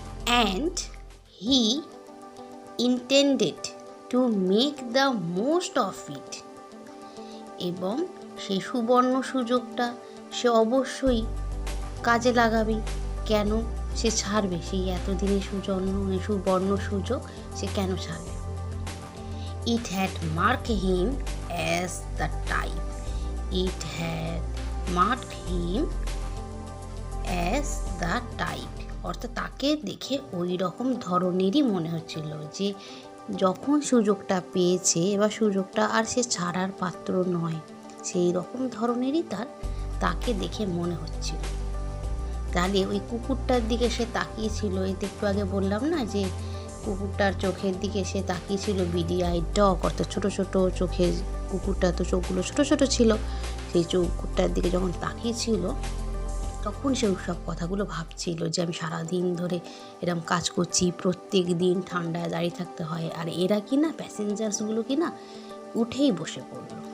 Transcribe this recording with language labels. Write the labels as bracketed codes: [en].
[en] and he intended to make the most of it, [bn] এবং সেই সুবর্ণ সুযোগটা সে অবশ্যই কাজে লাগাবে। কেন সে ছাড়বে সেই এতদিনের সুবর্ণ সুযোগ, সে কেন ছাড়বে? [en] It had marked him as the type. It had marked him as the type. [bn] অর্থাৎ তাকে দেখে ওই রকম ধরনেরই মনে হচ্ছিল যে যখন সুযোগটা পেয়েছে এবার সুযোগটা আর সে ছাড়ার পাত্র নয়, সেই রকম ধরনেরই তাকে দেখে মনে হচ্ছিল। তাহলে ওই কুকুরটার দিকে সে তাকিয়েছিল, এই তো একটু আগে বললাম না যে কুকুরটার চোখের দিকে সে তাকিয়েছিল, বিডি আই ডগ, অর্থাৎ ছোটো ছোটো চোখের কুকুরটা, তো চোখগুলো ছোটো ছোটো ছিল, সেই কুকুরটার দিকে যখন তাকিয়েছিল তখন সে সব কথাগুলো ভাবছিল যে আমি সারাদিন ধরে এরকম কাজ করছি, প্রত্যেক দিন ঠান্ডায় দাঁড়িয়ে থাকতে হয়, আর এরা কি না প্যাসেঞ্জার্সগুলো কি না উঠেই বসে পড়ল।